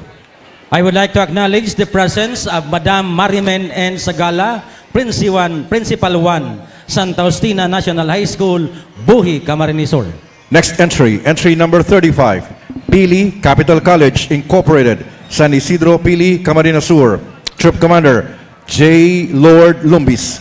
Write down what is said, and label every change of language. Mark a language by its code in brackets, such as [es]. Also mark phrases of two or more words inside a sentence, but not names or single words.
[en] I would like to acknowledge the presence of Madam Marimen N. Sagala, Principal 1, Santa Justina National High School, Buhi, Camarines Sur. Next entry, entry number 35, Pili Capital College Incorporated, San Isidro, Pili, Camarines Sur. Troop Commander, J. Lord Lumbis.